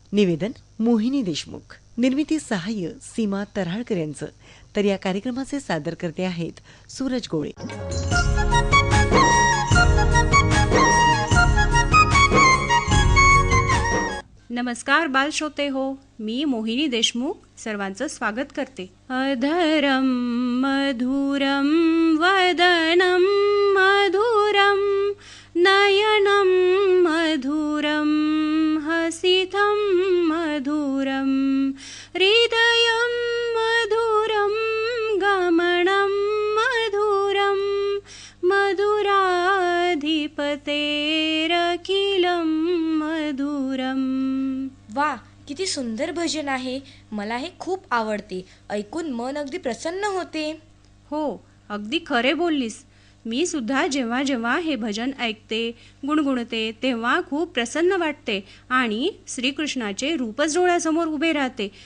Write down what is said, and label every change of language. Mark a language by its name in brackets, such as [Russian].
[Marathi] निवेदन मोहिनी देशमुख. निर्मिती सहाय्य सीमा तऱ्हाळकर यांचं. तर या कार्यक्रमाचे सादर करते आहेत सूरज गोळे. नमस्कार बाल श्रोते हो, मी मोहिनी देशमुख सर्वांचं स्वागत करते. [Sanskrit] अधरम मधुरम वदनम मधुरम नयनम मधुरम हसितम मधुरम हृदयम मधुरम गमनम मधुरम मधुराधिपतेरखिलम मधुरम. [Marathi] वा, किती सुंदर भजन आहे. मला हे खूप आवडते. ऐकून मन अगदी प्रसन्न होते. हो, अगदी खरे बोललीस. मी सुद्धा जेव्हा जेव्हा हे भजन ऐकते, गुणगुणते, तेव्हा खूप प्रसन्न वाटते आणि श्रीकृष्णाचे रूपच डोळ्यासमोर उभे राहते.